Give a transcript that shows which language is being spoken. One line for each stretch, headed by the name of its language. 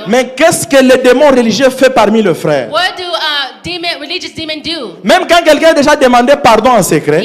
French: Mais qu'est-ce que le démon religieux fait parmi les frères?
English: What do religious demons do?
French: Même quand quelqu'un a déjà demandé pardon en secret,